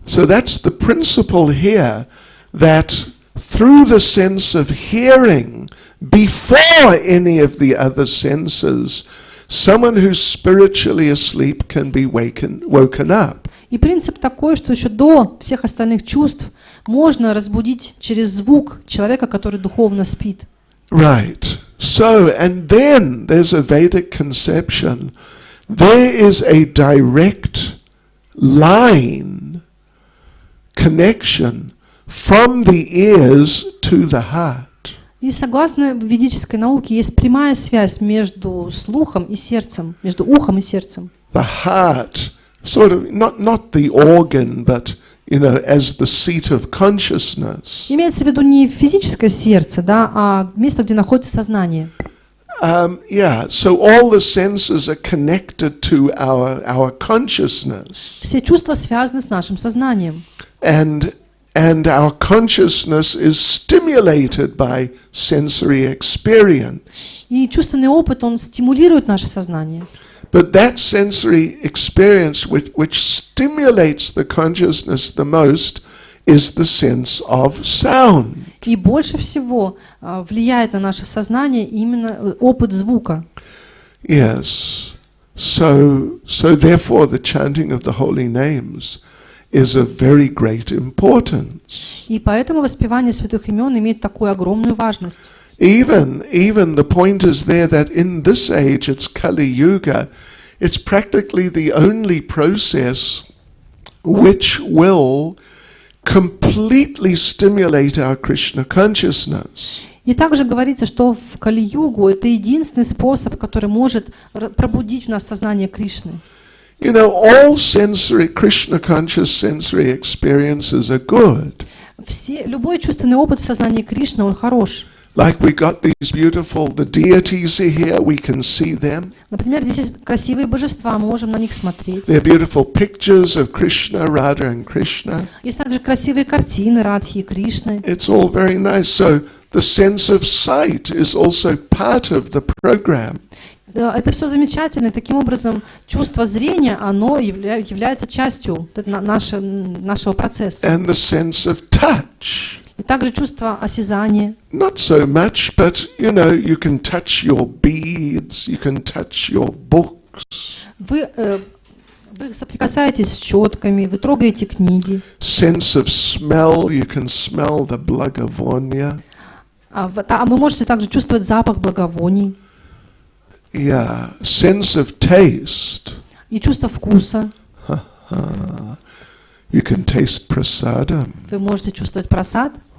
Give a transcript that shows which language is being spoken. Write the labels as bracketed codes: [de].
[en] So that's the principle here, that through the sense of hearing, before any of the other senses, someone who's spiritually asleep can be woken up. [ru] И принцип такой, что еще до всех остальных чувств можно разбудить через звук человека, который духовно спит. [en] Right. So, and then there's a Vedic conception. There is a direct line, connection from the ears to the heart. [ru] И согласно ведической науке есть прямая связь между слухом и сердцем, между ухом и сердцем. [en] The heart, sort of, not the organ, but as the seat of consciousness. [ru] Имеется в виду не физическое сердце, да, а место, где находится сознание. [en] So all the senses are connected to our consciousness. [ru] Все чувства связаны с нашим сознанием. [en] And our consciousness is stimulated by sensory experience. [ru] И чувственный опыт, он стимулирует наше сознание. [en] But that sensory experience which stimulates the consciousness the most is the sense of sound. [ru] И больше всего влияет на наше сознание именно опыт звука. [en] Yes. So therefore the chanting of the holy names is of very great importance. [ru] И поэтому воспевание святых имен имеет такую огромную важность. [en] Even the point is there that in this age, it's Kali Yuga, it's practically the only process which will completely stimulate our Krishna consciousness. [ru] И также говорится, что в Кали-югу это единственный способ, который может пробудить в нас сознание Кришны. [en] All Krishna conscious sensory experiences are good. [ru] Любой чувственный опыт в сознании Кришны, он хорош. [en] Like we got these the deities are here, we can see them. [ru] Например, здесь есть красивые божества, мы можем на них смотреть. [en] They're beautiful pictures of Krishna, Radha and Krishna. [ru] Есть также красивые картины Радхи и Кришны. [en] It's all very nice. So the sense of sight is also part of the program. [ru] Да, это все замечательно. И таким образом, чувство зрения, оно является частью нашего процесса. [en] And the sense of touch. [ru] И также чувство осязания. [en] Not so much, but you can touch your beads, you can touch your books. [ru] Вы соприкасаетесь с четками, вы трогаете книги. [en] Sense of smell, you can smell the [ru] благовония. А вы можете также чувствовать запах благовоний. [en] Yeah, sense of taste. [ru] И чувство вкуса. [en] You can taste prasadam. [ru] Вы можете чувствовать прасад.